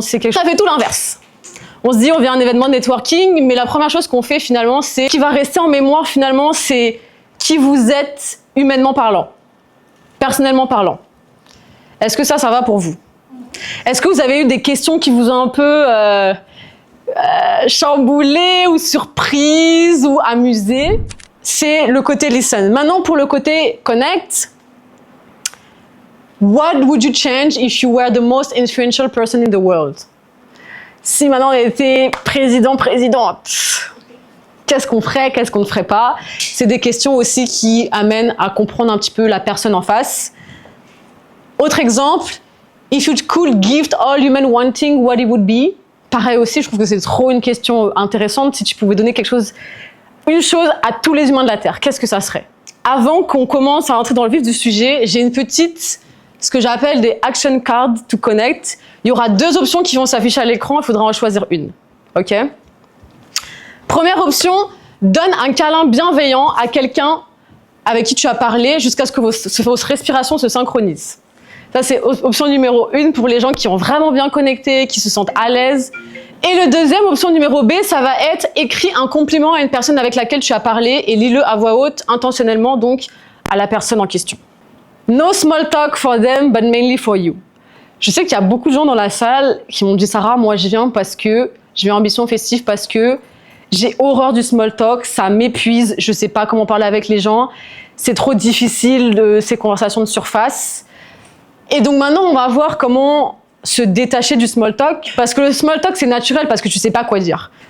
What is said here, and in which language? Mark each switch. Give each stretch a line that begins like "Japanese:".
French: C'est quelque chose... Ça fait tout l'inverse. On se dit, on vient à un événement de networking, mais la première chose qu'on fait finalement, c'est qui va rester en mémoire finalement, c'est qui vous êtes humainement parlant, personnellement parlant. Est-ce que ça va pour vous? Est-ce que vous avez eu des questions qui vous ont un peu chamboulé ou surprise ou amusé? C'est le côté listen. Maintenant, pour le côté connect,
English: what would you change if you were the most influential person in the world?
French: Si maintenant on était présidente, qu'est-ce qu'on ferait, qu'est-ce qu'on ne ferait pas? C'est des questions aussi qui amènent à comprendre un petit peu la personne en face. Autre exemple,
English: if you could gift all human wanting, what it would be?
French: Pareil aussi, je trouve que c'est trop une question intéressante. Si tu pouvais donner quelque chose, une chose à tous les humains de la Terre, qu'est-ce que ça serait? Avant qu'on commence à entrer dans le vif du sujet, j'ai une petite, ce que j'appelle des
English: action cards to connect.
French: Il y aura 2 options qui vont s'afficher à l'écran, il faudra en choisir une. Ok? Première option, donne un câlin bienveillant à quelqu'un avec qui tu as parlé jusqu'à ce que vos respirations se synchronisent. Ça, c'est option numéro 1 pour les gens qui ont vraiment bien connecté, qui se sentent à l'aise. Et le deuxième, option numéro B, ça va être écris un compliment à une personne avec laquelle tu as parlé et lis-le à voix haute, intentionnellement, donc à la personne en question.
English: No small talk for them, but mainly for you.
French: Je sais qu'il y a beaucoup de gens dans la salle qui m'ont dit « Sarah, moi je viens Ambition Festive parce que j'ai horreur du small talk, ça m'épuise, je sais pas comment parler avec les gens, c'est trop difficile ces conversations de surface. » Et donc maintenant, on va voir comment se détacher du small talk, parce que le small talk, c'est naturel, parce que tu sais pas quoi dire.